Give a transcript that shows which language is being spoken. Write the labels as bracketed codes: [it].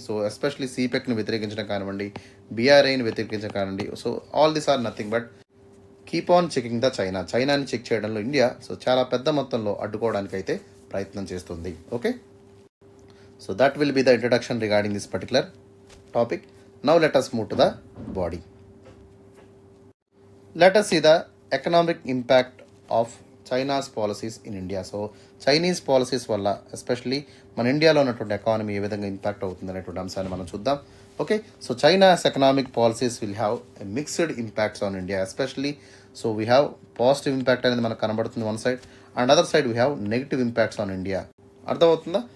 [te] So especially సిపెక్ని వ్యతిరేకించడం కానివ్వండి, బీఆర్ఐని వ్యతిరేకించడం కానివ్వండి, [en] so all this are nothing but keep on checking the [te] చైనాని check చేయడంలో ఇండియా సో చాలా పెద్ద మొత్తంలో అడ్డుకోవడానికి అయితే ప్రయత్నం చేస్తుంది. [en] Okay, so that will be the introduction regarding this particular topic. Now let us move to the body. Let us see the economic impact of China's policies in India. [te] So Chinese policies వల్ల especially మన ఇండియాలో ఉన్నటువంటి economy ఏ విధంగా impact అవుతుంది అనేటువంటి అంశాన్ని మనం చూద్దాం. [en] Okay, so China's economic policies will have mixed impacts on India especially. So we have positive impact [te] అనేది మనకు కనబడుతుంది [en] One side, and other side we have negative impacts on India. [te] అర్థమవుతుందా?